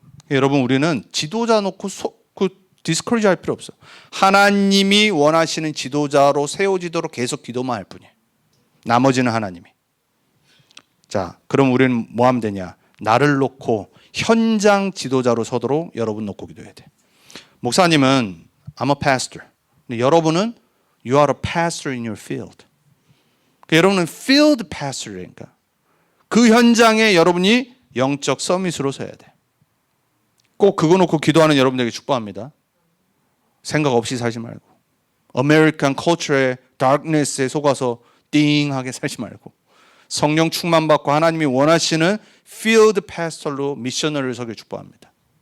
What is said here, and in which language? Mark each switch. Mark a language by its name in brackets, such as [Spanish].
[Korean] 여러분 우리는 지도자 놓고 디스커리지 할 필요 없어. 하나님이 원하시는 지도자로 세워지도록 계속 기도만 할 뿐이에요. 나머지는 하나님이. 자, 그럼 우리는 뭐 하면 되냐? 나를 놓고 현장 지도자로 서도록 여러분 놓고 기도해야 돼. 목사님은 [English] I'm a pastor. [Korean] 근데 여러분은 [English] You are a pastor in your field. [Korean] 그러니까 여러분은 field pastor이니까 그 현장에 여러분이 영적 서밋으로 서야 돼. 꼭 그거 놓고 기도하는 여러분들에게 축복합니다. 생각 없이 살지 말고 아메리칸 컬처의 darkness에 속아서 띵하게 살지 말고 성령 충만 받고 하나님이 원하시는 field pastor로 미셔너를 서길 축복합니다.